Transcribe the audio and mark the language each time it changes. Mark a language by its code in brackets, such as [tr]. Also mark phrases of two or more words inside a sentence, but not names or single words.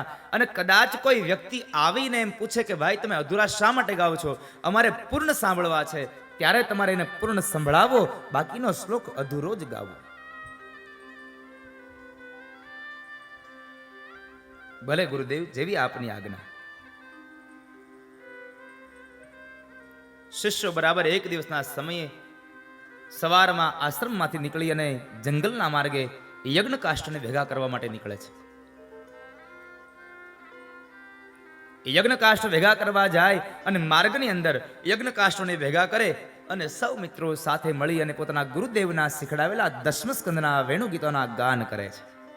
[gu] અને કદાચ કોઈ વ્યક્તિ આવીને એમ પૂછે કે ભાઈ તમે અધૂરા શા માટે ગાઓ છો? અમારે પૂર્ણ સાંભળવા છે, ત્યારે તમારે એને પૂર્ણ સંભળાવો, બાકીનો શ્લોક અધૂરો જ ગાવો। ભલે ગુરુદેવ, જેવી આપની આજ્ઞા। શિષ્યો બરાબર એક દિવસના સમયે સવારમાં આશ્રમમાંથી નીકળી અને જંગલના માર્ગે યજ્ઞ કાષ્ઠને ભેગા કરવા માટે નીકળે છે. યજ્ઞ કાષ્ઠ ભેગા કરવા જાય અને માર્ગની અંદર યજ્ઞ કાષ્ઠોને ભેગા કરે અને સૌ મિત્રો સાથે મળી અને પોતાના ગુરુદેવના શીખડાવેલા દશમ સ્કંદના વેણુ ગીતોના ગાન કરે છે.